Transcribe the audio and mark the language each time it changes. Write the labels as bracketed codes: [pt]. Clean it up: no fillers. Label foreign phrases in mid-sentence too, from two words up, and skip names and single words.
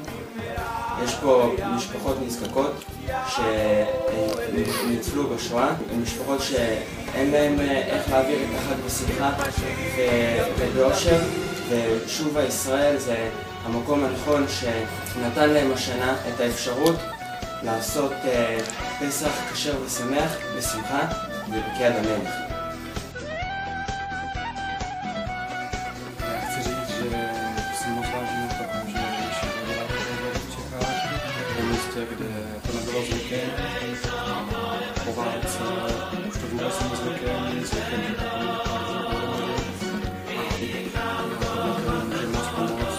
[he] יש פה משפחות נזקקות שניצלו בשואה, משפחות שאין להם איך להעביר את החג בשמחה ובאושר, ושובה ישראל זה המקום הנכון שנתן להם השנה את האפשרות לעשות פסח כשר ושמח בשמחה ובקיאת המלך. [cs] Kde to nebylo zvykem, po válce už to vůbec není zvykem, že to bylo dohromady a může moc pomoct.